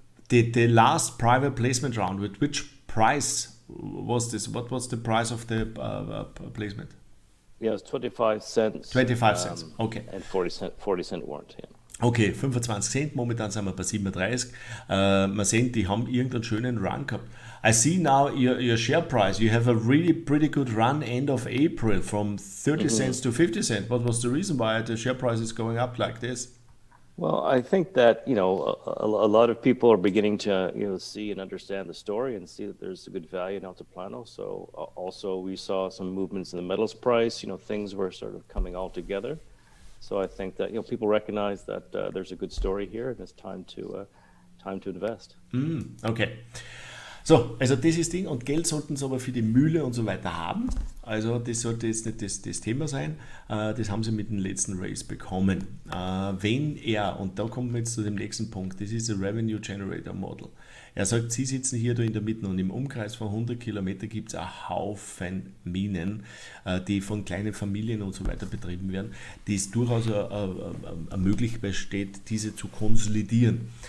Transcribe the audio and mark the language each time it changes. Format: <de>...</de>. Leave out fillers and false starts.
<en>The last private placement round, with which price was this? What was the price of the placement? Yeah, it's 25 cents. 25 cents, okay. And 40 cent warrant, yeah.</en> <de>Okay, 25 Cent, momentan sind wir bei 37. Man sehen, die haben irgendeinen schönen Run gehabt.</de> <en>I see now your share price. You have a really pretty good run end of April from 30 cents to 50 cents. What was the reason why the share price is going up like this? Well, I think that, a lot of people are beginning to, see and understand the story and see that there's a good value in Altiplano. So also we saw some movements in the metals price, things were sort of coming all together. So I think that, people recognize that there's a good story here and it's time to invest. Okay.</en> <de>So, also das ist das Ding und Geld sollten sie aber für die Mühle und so weiter haben. Also das sollte jetzt nicht das Thema sein. Das haben sie mit dem letzten Raise bekommen. Wenn er, und da kommen wir jetzt zu dem nächsten Punkt, das ist ein Revenue Generator Model. Er sagt, Sie sitzen hier da in der Mitte und im Umkreis von 100 Kilometer gibt es einen Haufen Minen, die von kleinen Familien und so weiter betrieben werden, die es durchaus eine Möglichkeit besteht, diese zu konsolidieren.</de>